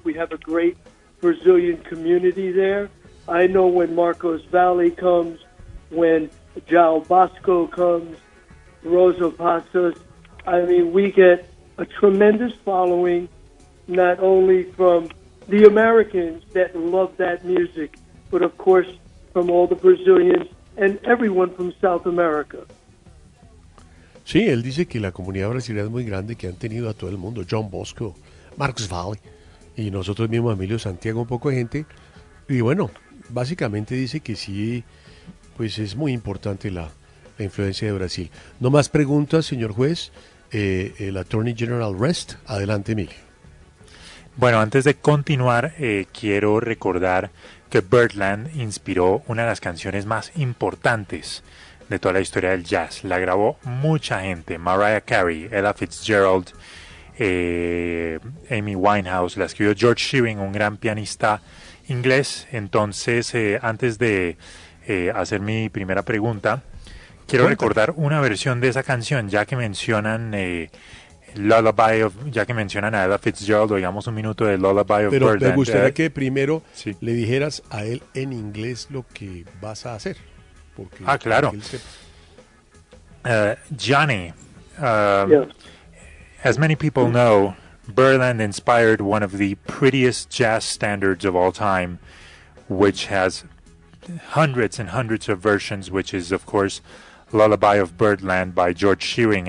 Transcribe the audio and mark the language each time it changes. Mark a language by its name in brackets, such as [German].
[English] We have a great Brazilian community there. I know when Marcos Valle comes, when João Bosco comes, Rosa Passos. I mean, we get a tremendous following, not only from the Americans that love that music, but of course from all the Brazilians and everyone from South America. [Spanish] Sí, él dice que la comunidad brasileña es muy grande, que han tenido a todo el mundo, João Bosco, Marcos Valle, y nosotros mismos, Emilio Santiago, un poco de gente. Y bueno, básicamente dice que sí, pues es muy importante la influencia de Brasil. No más preguntas, señor juez. El Attorney General Rest. Adelante, Emilio. Bueno, antes de continuar, quiero recordar que Birdland inspiró una de las canciones más importantes de toda la historia del jazz. La grabó mucha gente: Mariah Carey, Ella Fitzgerald, Amy Winehouse. La escribió George Shearing, un gran pianista inglés. Entonces, antes de hacer mi primera pregunta, quiero recordar una versión de esa canción, ya que mencionan Lullaby of, ya que mencionan a Ella Fitzgerald, digamos un minuto de Lullaby of Birdland. Pero me gustaría que primero le dijeras a él en inglés lo que vas a hacer. Porque claro. [English] Johnny, as many people know, Birdland inspired one of the prettiest jazz standards of all time, which has hundreds and hundreds of versions, which is, of course, Lullaby of Birdland by George Shearing.